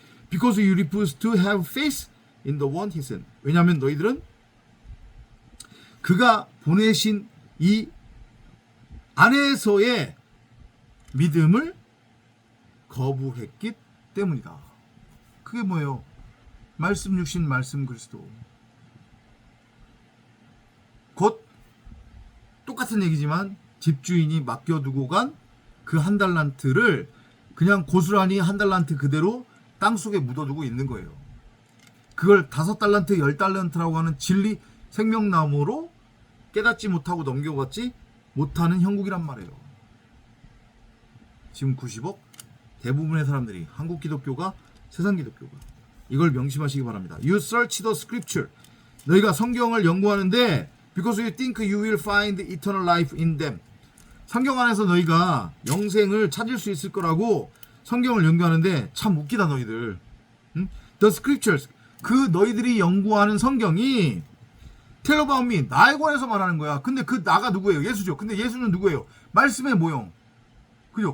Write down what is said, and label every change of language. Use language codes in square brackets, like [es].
[en] Because you refuse to have faith in the one he sent. [ko] 왜냐하면 너희들은 그가 보내신 이 안에서의 믿음을 거부했기 때문이다. 그게 뭐예요? 말씀 육신 말씀 그리스도. 곧 똑같은 얘기지만 집주인이 맡겨두고 간 그 한 달란트를 그냥 고스란히 한 달란트 그대로 땅속에 묻어두고 있는 거예요. 그걸 5달란트 10달란트라고 하는 진리 생명나무로 깨닫지 못하고 넘겨받지 못하는 형국이란 말이에요. 지금 90억 대부분의 사람들이, 한국 기독교가 세상 기독교가, 이걸 명심하시기 바랍니다. [en] You search the scripture. [ko] 너희가 성경을 연구하는데 [en] because you think you will find eternal life in them. [ko] 성경 안에서 너희가 영생을 찾을 수 있을 거라고 성경을 연구하는데 참 웃기다 너희들. 응? [en] The scriptures, [ko] 그 너희들이 연구하는 성경이 [en] tell about me, [ko] 나에 관해서 말하는 거야. 근데 그 나가 누구예요? 예수죠. 근데 예수는 누구예요? 말씀의 모형. 그죠?